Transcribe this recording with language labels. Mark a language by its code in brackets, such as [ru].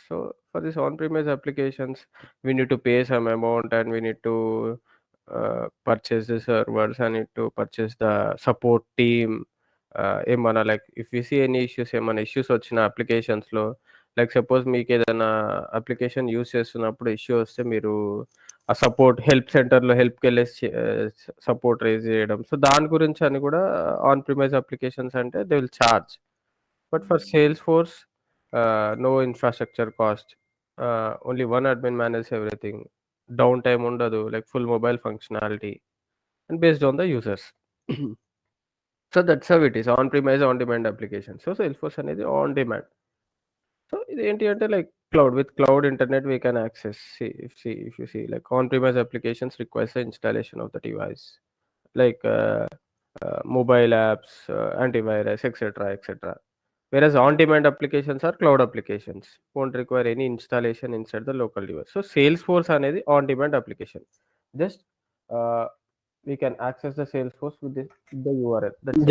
[en] So for this on-premise applications, we need to pay some amount and we need to purchase the servers. I need to purchase the support team. [te] ఏమన్నా like [en] if you see any issues, [te] ఏమైనా issues వచ్చిన అప్లికేషన్స్లో, like suppose మీకు ఏదైనా application use చేస్తున్నప్పుడు issue వస్తే మీరు ఆ support help సెంటర్లో హెల్ప్కి వెళ్ళేసి సపోర్ట్ రేజ్ చేయడం. సో దాని గురించి అని కూడా ఆన్ ప్రిమైజ్ అప్లికేషన్స్ అంటే [en] They will charge. But for Salesforce no infrastructure cost, only one admin manage everything, downtime ఉండదు, like full mobile functionality and based on the users. So that's how it is on premise on demand application. [te] So sales force అనేది on demand. So ఇది ఏంటి అంటే like cloud, [en] With cloud internet we can access. If you see like on premise applications requires the installation of the device, like mobile apps, antivirus, etc. Whereas on demand applications are cloud applications, won't require any installation inside the local device. So Salesforce అనేది on demand application. Just uh, we can access the Salesforce with the URL. That's it.